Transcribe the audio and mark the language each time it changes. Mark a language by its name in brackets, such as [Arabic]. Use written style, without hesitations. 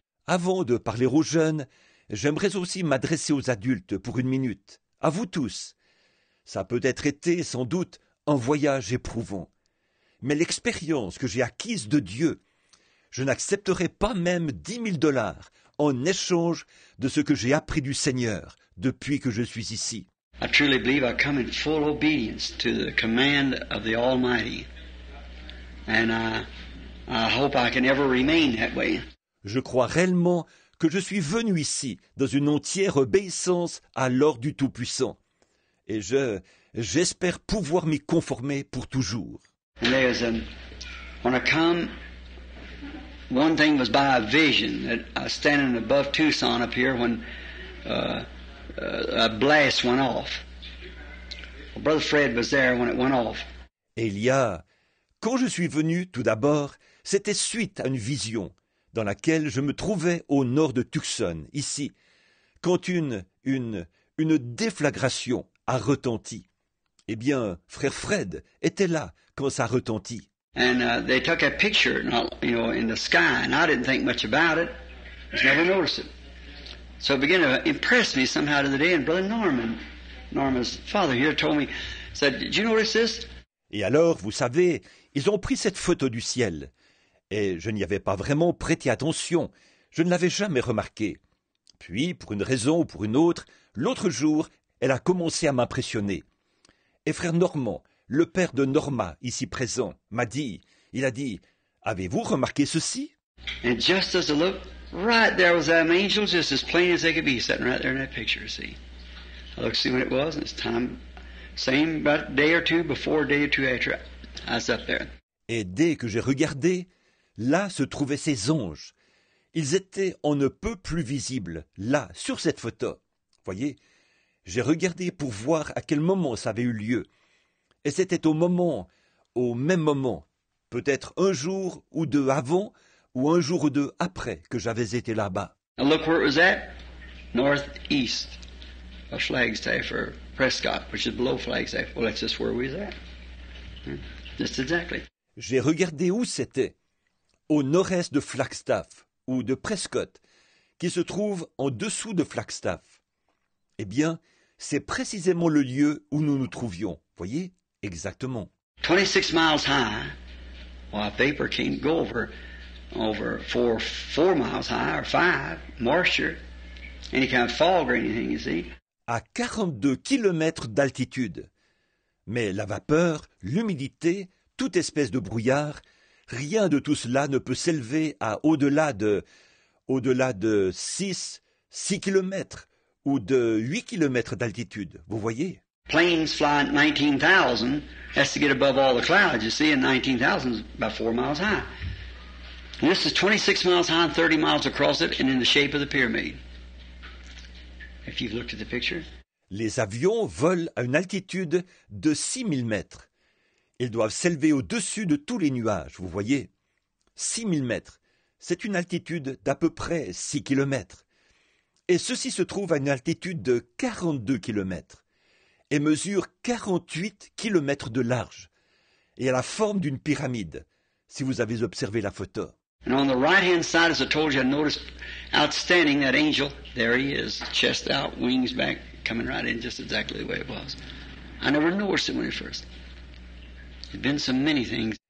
[French] Avant de parler aux jeunes, j'aimerais aussi m'adresser aux adultes pour une minute. À vous tous. Ça a peut-être été, sans doute, un voyage éprouvant. Mais l'expérience que j'ai acquise de Dieu, je n'accepterai pas même $10,000 en échange de ce que j'ai appris du Seigneur depuis que je suis ici. [English] I truly believe I come in full obedience to the command of the Almighty. And I hope I can ever remain that way. [French] Je crois réellement que je suis venu ici dans une entière obéissance à l'ordre du Tout-Puissant. Et j'espère pouvoir m'y conformer pour toujours. [English] And when I come, one thing was by a vision that I was standing above Tucson up here when a blast went off. Well, Brother Fred was there when it went off. [French] Et quand je suis venu, tout d'abord, C'était suite à une vision dans laquelle je me trouvais au nord de Tucson, ici, quand une déflagration a retenti. Eh bien, frère Fred était là quand ça retentit. [English] And they took a picture, in the sky, and I didn't think much about it. Just never noticed it. So it began to impress me somehow to the day. And Brother Norman's father here told me, said, "Did you notice this?" [French] Et alors, vous savez, ils ont pris cette photo du ciel. Et je n'y avais pas vraiment prêté attention. Je ne l'avais jamais remarqué. Puis, pour une raison ou pour une autre, l'autre jour, elle a commencé à m'impressionner. Et frère Normand, le père de Norma, ici présent, m'a dit, il a dit, « Avez-vous remarqué ceci ?» [English] And just as I looked, right there was that angel, just as plain as they could be, sitting right there in that picture, see. I looked to see when it was, and it's time, same about a day or two before, a day or two after, I was up there. [French] Et dès que j'ai regardé, là se trouvaient ces anges. Ils étaient on ne peut plus visibles, là, sur cette photo. Voyez, j'ai regardé pour voir à quel moment ça avait eu lieu. Et c'était au même moment, peut-être un jour ou deux avant, ou un jour ou deux après que j'avais été là-bas. [English] Now look where it was at, northeast of Flagstaff, or Prescott, which is below Flagstaff. Well, that's just where we was at. Just exactly. [French] J'ai regardé où c'était, au nord-est de Flagstaff, ou de Prescott, qui se trouve en dessous de Flagstaff. Eh bien, c'est précisément le lieu où nous nous trouvions, voyez, exactement. [English] 26 miles high, well, vapor can't go over 4 miles high, or 5, moisture, any kind of fog or anything, you see. [French] À 42 kilomètres d'altitude. Mais la vapeur, l'humidité, toute espèce de brouillard, rien de tout cela ne peut s'élever à au-delà de 6 kilomètres ou de 8 kilomètres d'altitude, vous voyez. [English] Planes fly at 19,000, has to get above all the clouds, you see, and 19,000 is about 4 miles high. And this is 26 miles high and 30 miles across it and in the shape of the pyramid. If you've looked at the picture. [French] Les avions volent à une altitude de 6000 mètres. Ils doivent s'élever au-dessus de tous les nuages, vous voyez. 6000 mètres, c'est une altitude d'à peu près 6 kilomètres. Et ceci se trouve à une altitude de 42 kilomètres et mesure 48 kilomètres de large et a la forme d'une pyramide, si vous avez observé la photo. [English] And on the right-hand side, as I told you, I noticed outstanding that angel. There he is, chest out, wings back, coming right in just exactly the way it was. I never noticed it when it first. There'd been so many things.